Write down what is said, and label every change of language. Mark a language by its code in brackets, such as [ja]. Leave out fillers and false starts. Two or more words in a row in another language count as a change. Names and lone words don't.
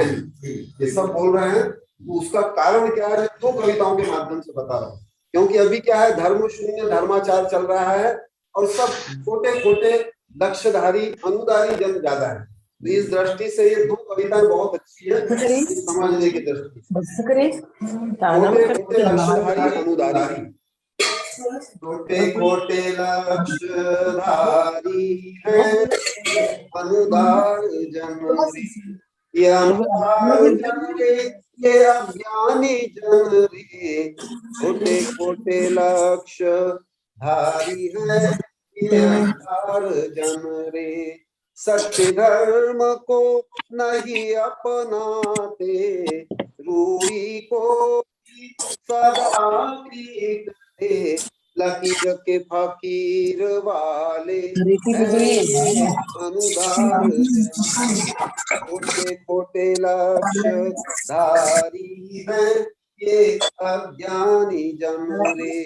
[hi] ये सब बोल रहे हैं, उसका कारण क्या है 2 कविताओं के माध्यम से बता रहा हूँ। क्योंकि अभी क्या है, धर्म शून्य धर्माचार चल रहा है और सब छोटे छोटे लक्ष्यधारी अनुदारी जन ज्यादा है। तो इस दृष्टि से ये 2 कविताएं बहुत अच्छी है समझने की दृष्टि से। छोटे छोटे लक्ष्यधारी अनुदारी, छोटे छोटे लक्ष्यधारी है अनुदार जन रे, ये अनुदार जन रे, ये अज्ञानी जन रे। छोटे छोटे लक्ष्य धारी है ये अनुदार जन रे। सत्य धर्म को नहीं अपनाते, रूढ़ी को सदा पीते, लकीर के फकीर वाले अनुदार छोटे छोटे लक्ष्य धारी है ये अज्ञानी जन रे।